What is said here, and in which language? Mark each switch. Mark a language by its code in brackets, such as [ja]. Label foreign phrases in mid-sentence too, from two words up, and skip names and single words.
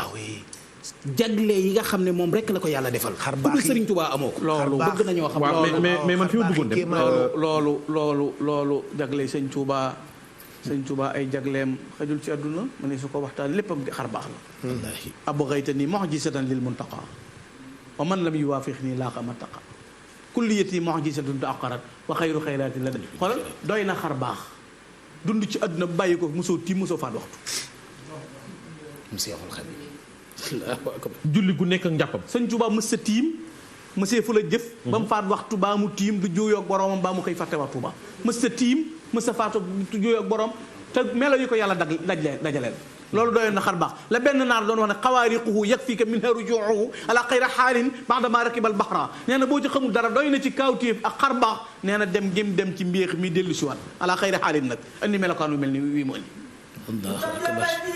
[fr] Ah oui. [wo] Jagle yi nga xam ne moom rek la ko Yàlla defal. Xar Ku baax dul yi. Serigne Touba amoo ko. Loolu. Bëgg nañoo xam Waaw, loolu. [fr] mais, mais, mais [wo] man fi ma bëggoon dem, Xar baax yi. euh, Loolu, loolu, loolu, loolu jagle Serigne Touba. Serigne Touba ay jagleem xajul ci àdduna, ma ne su ko waxtaan léppam di xar baax la. Wallaahi. [ar] أبغيتني معجزة للمنتقى. ومن لم يوافقني لاق ما اتقى. كليتي معجزة تأخرت وخير خيرات لدى. [wo] Xoolal, doy na xar baax. Dund ci àdduna, bàyyi ko, mosoo tiim, mosoo faat waxtu. Mu Seexul Xadiim. [ar] الله أكبر. [wo] Julli gu nekk ak njàppam. Sëñ Tuubaa mës sa tiim, mësee fu la jëf. Ba mu faat waxtu, baa mu tiim, du juuyoo ak boroomam, baa mu koy fàtte waxtu ba. Mës sa tiim, mës sa faatu, du juuyoo ak boroom, te melo yi ko Yàlla dag-, daj-, dajaleel. Loolu doyoon na xar baax. La benn naar doon wax ne, [ar] "خوارقه يكفيك منها رجوعه على خير حال بعد ما ركب البحر." [wo] Nee na boo ci xamul dara, doy na ci kawtéef ak xar baax. Nee na dem gém dem ci mbéex mi dellu si waat. [ar] على خير حال nag. [wo] Andi melokaan wu mel ni wii mu andi. [ar] الله أكبر.